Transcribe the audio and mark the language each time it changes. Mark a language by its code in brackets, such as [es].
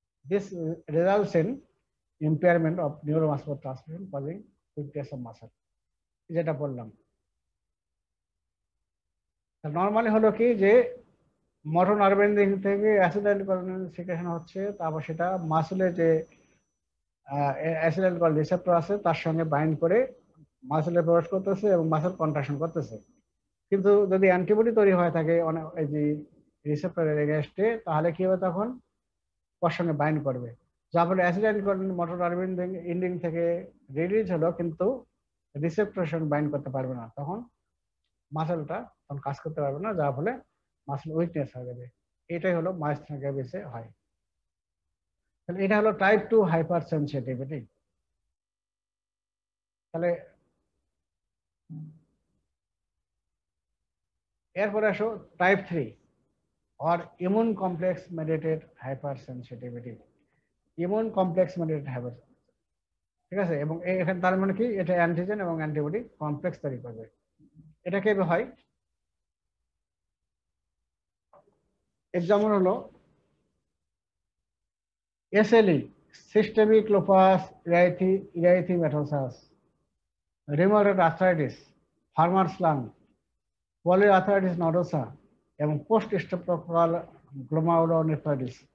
[en] This results in impairment of neuromuscular transmission, causing weakness of muscle. [bn] যেটা বললাম, normally হলো কি যে মোটর নার্ভ এন্ডিং থেকে অ্যাসিটাইল কোলিন সিক্রেশন হচ্ছে, তারপর সেটা মাসেলের যে অ্যাসিটাইল কোলিন রিসেপ্টর আছে তার সঙ্গে বাইন্ড করে মাসেলে প্রবেশ করতেছে এবং মাসেল কন্ট্রাকশন করতেছে। কিন্তু যদি অ্যান্টিবডি তৈরি হয়ে থাকে এই যে রিসেপ্টরের এগেইনস্টে, তাহলে কি হবে? তখন ওর সঙ্গে বাইন্ড করবে, যার ফলে acetyl choline motor nerve ending থেকে রিলিজ হলো কিন্তু রিসেপ্টরের সঙ্গে বাইন্ড করতে পারবে না, তখন মাসেলটা তখন কাজ করতে পারবে না, যার ফলে মাসেল উইকনেস হয়ে যাবে। এটাই হলো মাইস্থেনিয়া গ্রেভিসে হয়। তাহলে এটা হলো টাইপ 2 হাইপার সেনসিটিভিটি। তাহলে এরপরে আসো [en] Type 3 or immune complex mediated hypersensitivity. [bn] Immune complex mediated hyper, ঠিক আছে? এবং এখানে তার মানে কি, এটা অ্যান্টিজেন এবং অ্যান্টিবডি কমপ্লেক্স তৈরি করবে। এটা কিভাবে হয়? এক্সাম্পল হলো SLE, systemic lupus erythematosus, rheumatoid arthritis, farmers lung, polyarthritis nodosa এবং পোস্ট স্ট্রেপ্টোককাল গ্লোমারুলোনেফ্রাইটিস।